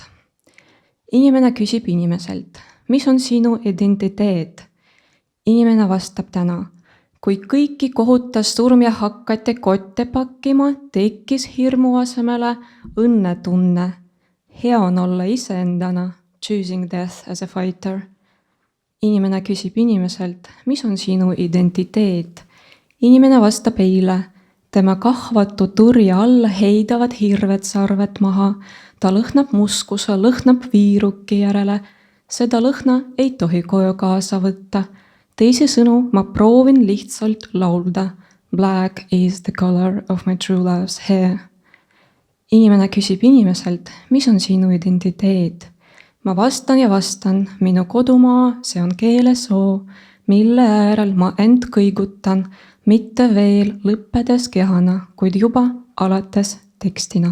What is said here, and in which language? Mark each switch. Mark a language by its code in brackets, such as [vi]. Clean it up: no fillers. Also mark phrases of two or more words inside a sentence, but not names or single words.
[et] Inimene küsib inimeselt, mis on sinu identiteet? Inimene vastab täna, kui kõiki kohutas surm ja hakati kotte pakkima, tekkis hirmu asemele õnnetunne. Hea on olla iseendana, [en] choosing death as a fighter. [et] Inimene küsib inimeselt, mis on sinu identiteet? Inimene vastab eile, tema kahvatu turja alla heidavad hirved sarved maha, ta lõhnab muskuse, lõhnab viiruki järele, seda lõhna ei tohi koju kaasa võtta. Teisisõnu, ma proovin lihtsalt laulda. [en] Black is the color of my true love's hair. [et] Inimene küsib inimeselt, mis on sinu identiteet? Ma vastan ja vastan, minu kodumaa, see on keelesoo, mille äärel ma end kõigutan, mitte veel lõppedes kehana, kuid juba alates tekstina.